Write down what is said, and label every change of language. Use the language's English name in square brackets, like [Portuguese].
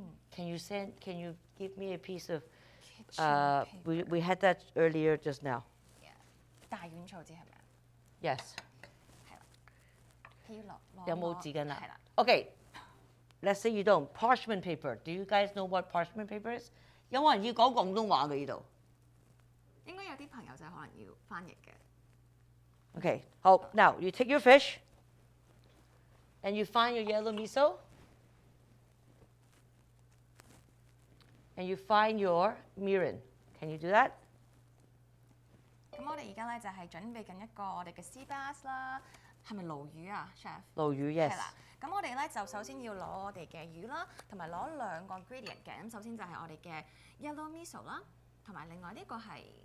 [English] Can you give me a piece of, we had that earlier just now. [Cantonese] 大丸草紙係咪啊？ [English] Yes. [Cantonese] 係啦，佢要攞有冇紙巾啊？係啦， [English] Okay, let's say you don't. Parchment paper. Do you guys know what parchment paper is? [Cantonese] 有冇人要講廣東話嘅呢度？應該有啲朋友就可能要翻譯嘅。 [English] Okay, oh, now you take your fish and you find your yellow miso and you find your mirin. Can you do that? [Cantonese] 咁我哋而家咧就係準備緊一個我哋嘅 sea bass 啦，係咪鱸魚啊，chef？鱸魚 yes. 係啦，咁我哋咧就首先要攞我哋嘅魚啦，同埋攞兩個 ingredient 嘅。咁首先就係我哋嘅 yellow miso 啦，同埋另外呢個係